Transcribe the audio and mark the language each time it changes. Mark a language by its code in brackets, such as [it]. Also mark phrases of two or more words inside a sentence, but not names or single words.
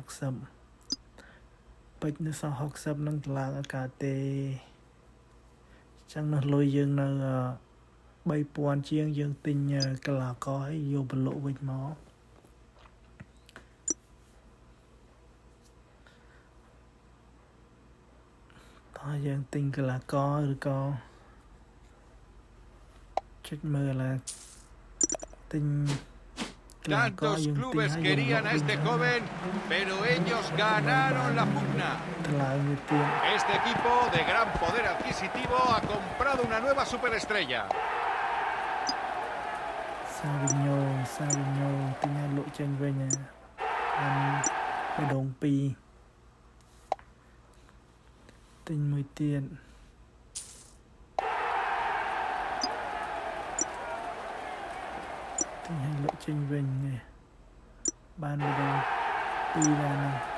[km] 60 ពេជ្រនៅសល់60នឹងតឡើងអកាទេចឹងនោះលុយយើងនៅ3000ជាងយើងទិញកីឡាករឲ្យយកប្រឡូកវិញមកតើយើងទិញកីឡាករឬក៏ចុចមើលទិញ [es] Tantos clubes querían a este joven, pero ellos ganaron la pugna. Este equipo de gran poder adquisitivo ha comprado una nueva superestrella. [km] Savinho ទិញលក់ចេញវិញបេដង2ទិញមួយទៀតទិញឲ្យលក់ចេញវិញនេះបានបេដង2ដែរណា